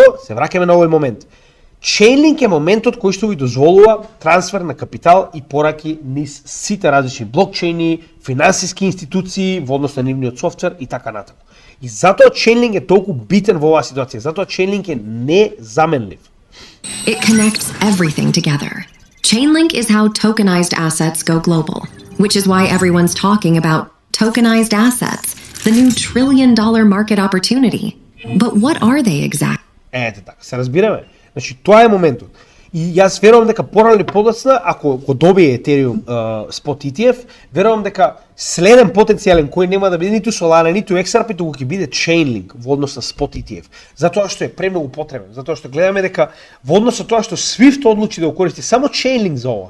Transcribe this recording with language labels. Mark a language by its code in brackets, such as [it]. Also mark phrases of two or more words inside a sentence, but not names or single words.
[mk] Се враќаме на овој момент. Chainlink е моментот кој што ви дозволува трансфер на капитал и пораки низ сите различни блокчейни, финансиски институции во однос на нивниот софтвер и така натаму. И затоа Chainlink е толку битен во оваа ситуација, затоа Chainlink е незаменлив. [en] It connects everything together. Chainlink is how tokenized assets go global, which is why everyone's talking about tokenized assets, the new trillion-dollar market opportunity. But what are they exactly? [mk] Ете така, се разбираме. Значи, тоа е моментот. И јас верувам дека порано или подоцна, ако го добие Ethereum [en] Spot ETF, [mk] верувам дека следен потенцијален кој нема да биде ниту Solana, ниту XRP, туку ќе биде Chainlink во однос на [en] Spot ETF. [mk] Затоа што е премногу потребен, затоа што гледаме дека во однос на тоа што Swift одлучи да го користи само Chainlink за ова.